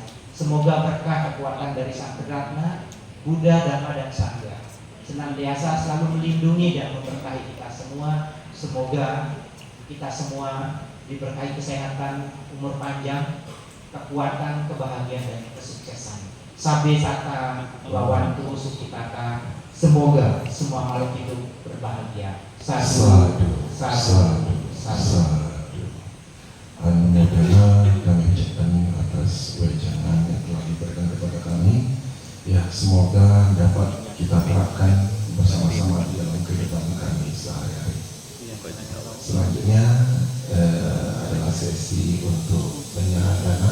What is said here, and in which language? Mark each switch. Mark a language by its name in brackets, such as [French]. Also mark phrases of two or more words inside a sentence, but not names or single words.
[Indonesian] Semoga berkah kekuatan dari Sang Tridharma, Buddha, Dhamma dan Sangha senantiasa selalu melindungi dan memberkahi kita semua. Semoga kita semua diberkahi kesehatan, umur panjang, kekuatan, kebahagiaan dan kesuksesan. [Pali] Sabe sata lawantu sukitata. [Indonesian] Semoga semua makhluk hidup berbahagia. [Pali] Sadu, sadu, sadu. [Indonesian] Anumodana kami ucapkan atas wejangan yang telah diberikan kepada kami. Ya, semoga dapat kita terapkan bersama-sama di dalam kehidupan kami sehari-hari. Selanjutnya adalah sesi untuk penyerahan dana.